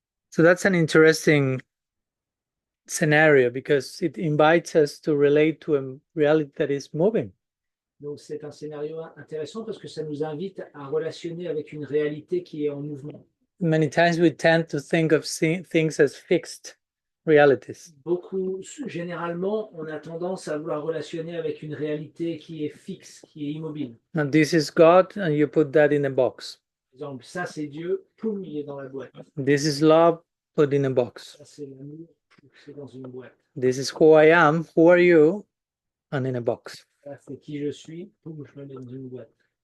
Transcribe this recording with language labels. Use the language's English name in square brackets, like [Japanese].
[English] So that's an interesting scenario because it invites us to relate to a reality that is moving. [French] Donc c'est un scénario intéressant parce que ça nous invite à relationner avec une réalité qui est en mouvement. [English] Many times we tend to think of things as fixed realities. [French] Généralement, on a tendance à vouloir relationner avec une réalité qui est fixe, qui est immobile. [English] Now this is God and you put that in a box. [French] Par exemple, ça c'est Dieu, poum, il est dans la boîte. [English] This is love, put in a box. [French] Ça c'est l'amour, c'est dans une boîte. [English] This is who I am, who are you, and in a box. [French] Ça c'est qui je suis, poum, je me mets dans une boîte.